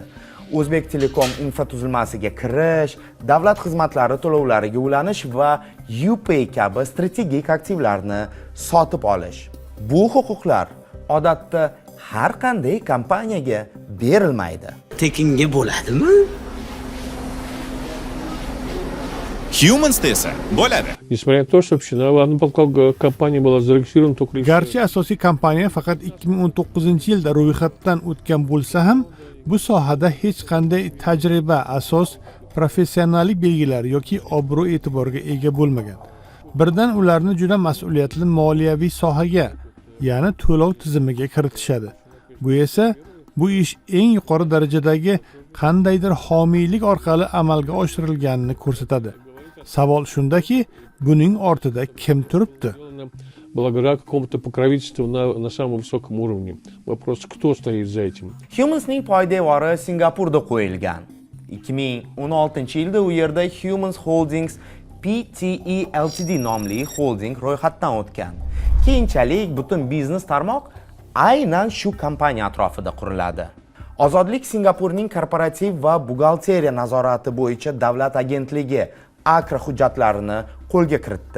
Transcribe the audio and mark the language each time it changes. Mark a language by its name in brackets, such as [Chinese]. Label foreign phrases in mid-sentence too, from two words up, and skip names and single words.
[Uzbek] O'zbek Telekom infratuzilmasiga kirish, davlat xizmatlari to'lovlariga ulanish va UPay kabi strategik aktivlarni sotib olish. Bu huquqlar odatda har qanday kompaniyaga berilmaydi. Tekinga bo'ladimi? Humans esa bo'ladi. [Russian] Несмотря на то, что компания была зарегистрирована только... [Uzbek] Garchi asosiy kompaniya faqat 2019-yilda ro'yxatdan o'tgan bo'lsa ham, bu sohada hech qanday tajriba, asos, professionallik belgilari yoki obro' e'tiborga ega bo'lmagan. Birdan ularni juda mas'uliyatli moliyaviy sohaga, ya'ni to'lov tizimiga kiritishadi. Bu esa bu ish eng yuqori darajadagi qandaydir homiylik orqali amalga oshirilganini ko'rsatadi. Savol shundaki, buning ortida kim turibdi? [Russian] Благодаря какому-то покровительству на самом высоком уровне. Вопрос, кто стоит за этим? [Uzbek] Humansning poydevori Singapurda qo'yilgan. 2016-yilda u yerda Humans Holdings PTE Ltd nomli holding ro'yxatdan o'tgan. Keyinchalik butun biznes tarmoq aynan shu kompaniya atrofida quriladi. Ozodlik Singapurning korporativ va buxgalteriya nazorati bo'yicha davlat agentligi AKRA hujjatlarini qo'lga kiritdi.